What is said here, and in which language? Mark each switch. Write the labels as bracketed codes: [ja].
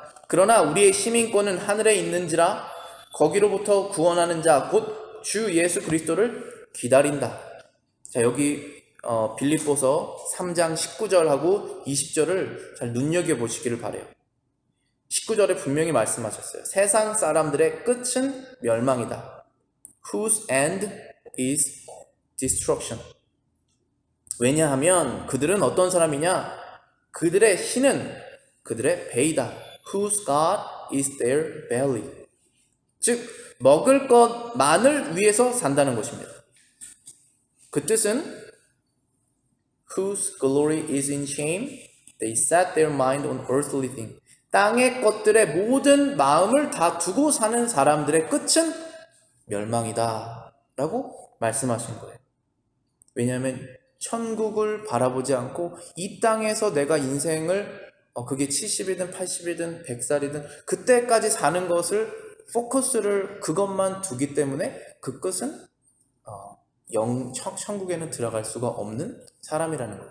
[ko] 그러나 우리의 시민권은 하늘에 있는지라 거기로부터 구원하는 자 곧 주 예수 그리스도를 기다린다. 자, 여기 빌립보서 3장 19절하고 20절을 잘 눈여겨보시기를 바라요. 19절에 분명히 말씀하셨어요. 세상 사람들의 끝은 멸망이다. [en] Whose end is destruction. [ko] 왜냐하면 그들은 어떤 사람이냐? 그들의 신은 그들의 배이다. [en] Whose God is their belly. [ko] 즉 먹을 것만을 위해서 산다는 것입니다. 그 뜻은 [en] Whose glory is in shame, they set their mind on earthly things. [ko] 땅의 것들에 모든 마음을 다 두고 사는 사람들의 끝은 멸망이다 라고 말씀하신 거예요. 왜냐하면 천국을 바라보지 않고 이 땅에서 내가 인생을 그게 70이든 80이든 100살이든 그때까지 사는 것을 포커스를 그것만 두기 때문에 그 끝은 천국에는 들어갈 수가 없는 사람이라는 거예요.